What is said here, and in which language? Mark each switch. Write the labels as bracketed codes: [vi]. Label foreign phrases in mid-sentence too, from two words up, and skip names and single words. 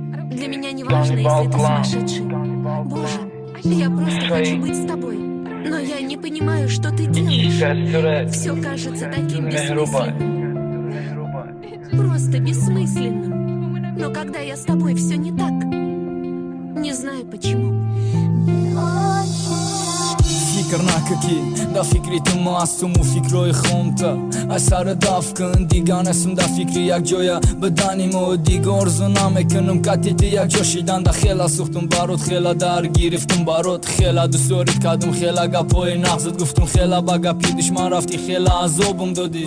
[ru] Для меня не важно, если ты сумасшедший. Боже, я просто хочу быть с тобой. Но я не понимаю, что ты делаешь. Всё кажется таким бессмысленным. Просто бессмысленным. Но когда я с тобой, всё не так. Не знаю, почему. [tg] Фикр накӣ, да фикри ту маъсуму фикрҳои хомта. Ай сара даф кун, дига нестм да фикри якҷоя. Бадани мо дига орзу намекунам, кати ту якҷо шидан. Да хела сӯхтум барот, хела дар гирифтум барот, хела дӯст дорӣ кардум, хела гапҳои нағзат гуфтум, хела ба гапи душман рафтӣ, хела азобум додӣ.